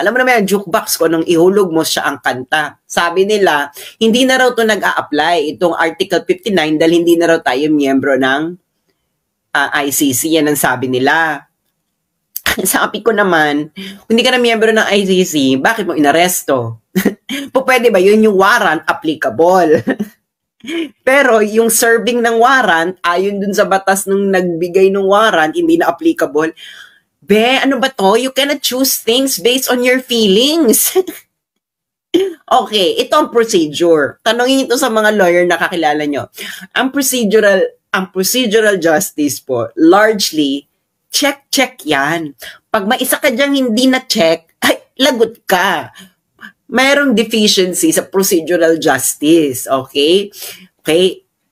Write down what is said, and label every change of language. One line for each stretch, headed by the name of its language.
Filipino: Alam mo naman yung jukebox ko nung ihulog mo siya ang kanta. Sabi nila, hindi na raw ito nag-a-apply itong Article 59 dahil hindi na raw tayo miyembro ng ICC, yan ang sabi nila. Sabi ko naman, kung hindi ka na miyembro ng ICC, bakit mo inaresto? Pwede ba yun yung warrant applicable? Pero yung serving ng warrant, ayon dun sa batas nung nagbigay ng warrant, hindi na applicable. Be, ano ba to?
English: You cannot choose things based on your feelings.
Filipino: Okay, ito ang procedure. Tanongin ito sa mga lawyer na kakilala nyo. Ang procedural justice po, largely, check yan. Pag may isa ka dyang hindi na-check, ay, lagot ka. Mayroong deficiency sa procedural justice. Okay? Okay?